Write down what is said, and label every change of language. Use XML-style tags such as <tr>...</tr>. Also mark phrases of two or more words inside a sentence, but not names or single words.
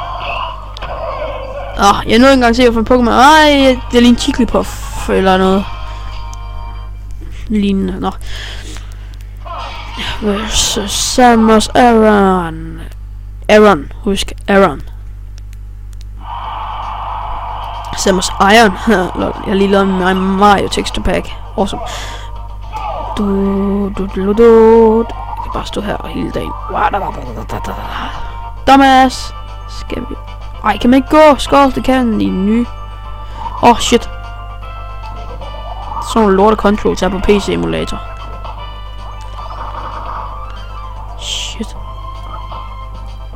<da>Jeg nåede ikke engang se at få en Pokémon. Ej, det er lige en Jigglypuff eller noget lignende. Nå. Samus Aron. Aron, husk Aron. Samus Iron. Jeg har lige lavet min Mario</da> <en>texture pack.</en> <da>Awesome. Jeg kan bare stå her hele dagen. Dumbass. Skal vi? Ej, kan man ikke gå? Skål, det kan i den nye. Shit. Sådan nogle lorte controls her på PC emulator. Shit.</da>